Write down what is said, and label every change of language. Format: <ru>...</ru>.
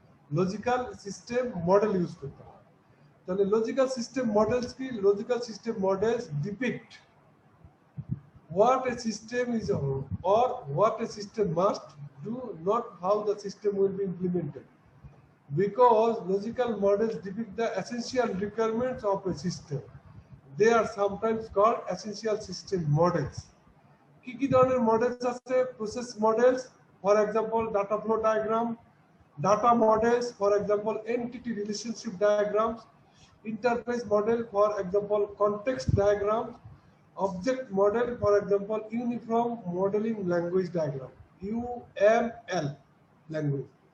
<bn>Logical system model use করতে হয়। তাহলে লজিক্যাল সিস্টেম মডেলস কি?</bn> <en>Logical system models depict what a system is or what a system must do, not how the system will be implemented. Because logical models depict the essential requirements of a system. They are sometimes called essential system models.</en> <bn>কি ধরনের models আছে?</bn> <en>Process models, for example data flow diagram, data models, for example entity relationship diagrams, interface model, for example context diagram, object model, for example uniform modeling language diagram, UML language.</en>